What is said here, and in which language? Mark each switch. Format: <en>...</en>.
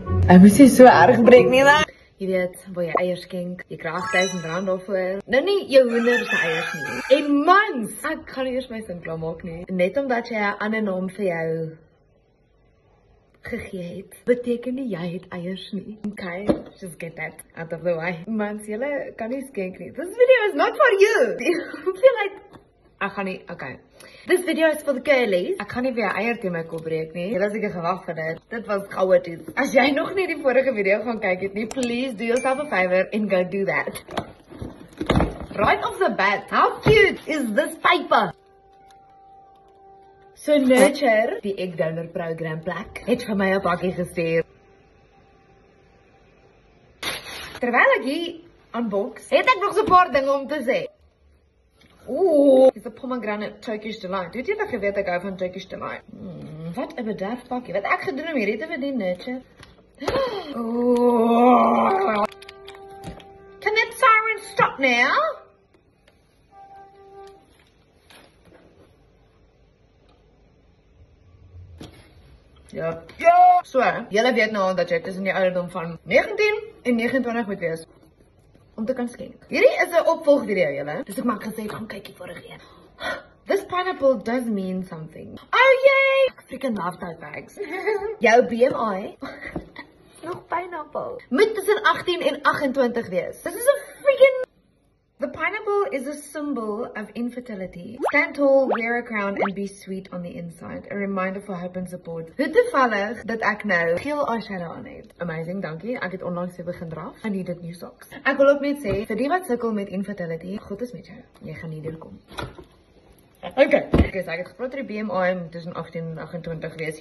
<af>Ek moes nie so erg breek nie, né? Jy weet, waar jy eiers skenk, jy kry R8,000 daarvoor. Nou nie jou hoender se eiers nie. En mans, ek gaan nie eers my sin klaar maak nie. Net omdat jy 'n ander naam vir jou gegee het, beteken nie jy het eiers nie.</af> <en>Okay, just get that out of the way.</en> <af>Mans, julle kan nie skenk nie.</af> <en>This video is not for you. Feel like</en> <af>ek gaan nie,</af> <en>okay. This video is for the girlies.</en> <af>Ek gaan nie weer eier teen my kop breek nie. Julle het seker gewag vir dit. Dit was chaoties. As jy nog nie die vorige video gaan kyk het nie,</af> <en>please do yourself a favor and go do that. Right off the bat, how cute is this paper?</en> <af>So Nurture, die egg donor program plek, het vir my 'n pakkie gestuur. Terwyl ek hier unbox, het ek nog so 'n paar dinge om te sê. Oeh, dis 'n pomegranate Turkish delight. Weet jy dat ek weet ek hou van Turkish delight? Wat 'n bederf pakkie. Wat ek gedoen om hierdie te verdien, Nurture. Oh.</af> <en>Can that siren stop now?</en> <af>Ja. Ja. So, julle weet nou al dat jy tussen die ouderdom van 19 en 29 moet wees om te kan skenk. Hierdie is 'n opvolgvideo, julle. Dus ek maak gesê, gaan kyk die vorige een.</af> <en>This pineapple does mean something. Oh yay! Ek freaking love tote bags.</en> <af>Jou BMI, nog pineapple, moet tussen 18 en 28 wees.</af> <en>This is a freaking... The pineapple is a symbol of infertility. Stand tall, wear a crown, and be sweet on the inside. A reminder for hope and support.</en> <af>Hoe toevallig dat ek nou geel eyeshadow aan het. Amazing, dankie. Ek het onlangs weer begin draf.</af> <en>I needed new socks.</en> <af>Ek wil ook net sê, vir die wat sukkel met infertility, God is met jou. Jy gaan nie deurkom. Okay, so ek het gepraat oor die BMI tussen 18 en 28 wees.</af>